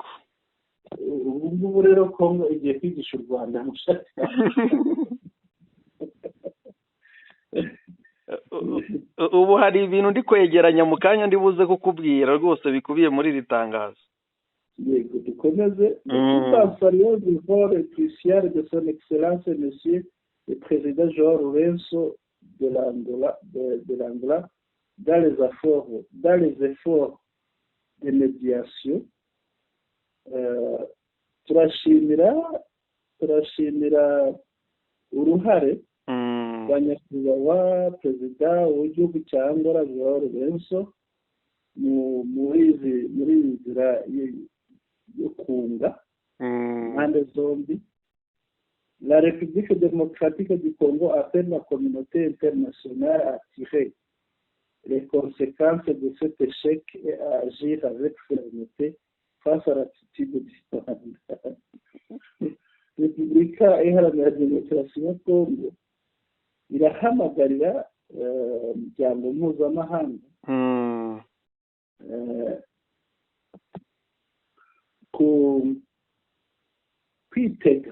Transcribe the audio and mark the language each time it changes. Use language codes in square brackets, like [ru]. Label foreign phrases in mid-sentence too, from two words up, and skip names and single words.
[rw] Ubu ngubu rero Kongo igiye kwigisha u Rwanda ubu hari ibintu ndi kwegeranya mu kanya ndi buze kukubwira rwose bikubiye muri iri tangazo. Yego, dukomeze. [fr] Saluons l'effort crucial de son excellence monsieur le président João Lourenço de l'Angola dans les efforts de médiation. [rw] turashimira uruhare rwa nyakubahwa perezida w'igihugu cya Angola João Lourenço muri iyi nzira yo kunga impande zombi. [fr] La République démocratique du Congo appelle la communauté internationale à tirer les conséquences de cet échec et à agir avec fermeté face à l'attitude du Rwanda. [rw] Repubulika iharanira demokarasi ya Congo irahamagarira umuryango mpuzamahanga kwitega